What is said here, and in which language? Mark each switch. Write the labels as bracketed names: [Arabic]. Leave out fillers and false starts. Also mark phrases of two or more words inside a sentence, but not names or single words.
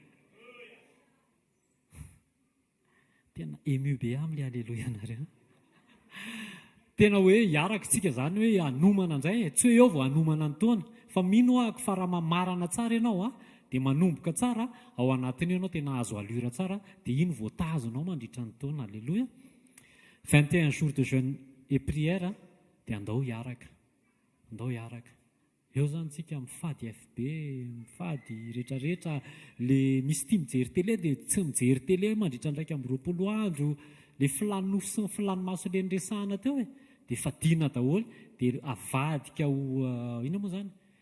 [Malagasy] tena ému be amin'ilay alleluia nareo tena hoe hiarakitsika zany hoe hanomana indray tsy hoe eo vao hanomana ny taona fa mino ahako fa raha mamarana tsara ianao dia manomboka tsara ao anatiny ianao tena azo alura tsara dia iny voatazonao mandritra ny taona alleluia [French] 21 jours de jeûne et prière [Malagasy] dia andao hiaraka eo zany tsika mifady FB mifady rehetrarehetra le misy tia mijery télé dia tsy mijery télé mandritra ny 20 andro le filanofo sy ny filanomaso le nresahana teo dia fadina daholo dia avadika ho ina moa zany